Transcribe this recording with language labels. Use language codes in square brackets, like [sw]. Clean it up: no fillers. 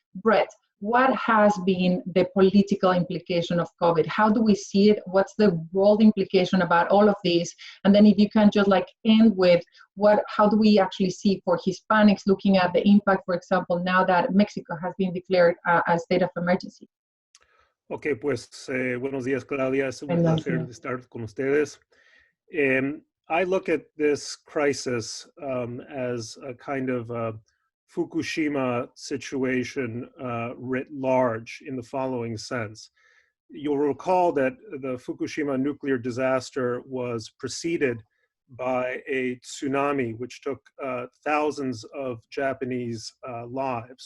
[en] Bret, what has been the political implication of COVID? How do we see it? What's the world implication about all of these? And then if you can just end with how do we actually see for Hispanics looking at the impact, for example, now that Mexico has been declared a state of emergency? [es] Ok, pues buenos días, Claudia. Es un placer estar con ustedes. [en] I look at this crisis as a kind of Fukushima situation writ large in the following sense. You'll recall that the Fukushima nuclear disaster was preceded by a tsunami which took thousands of Japanese lives.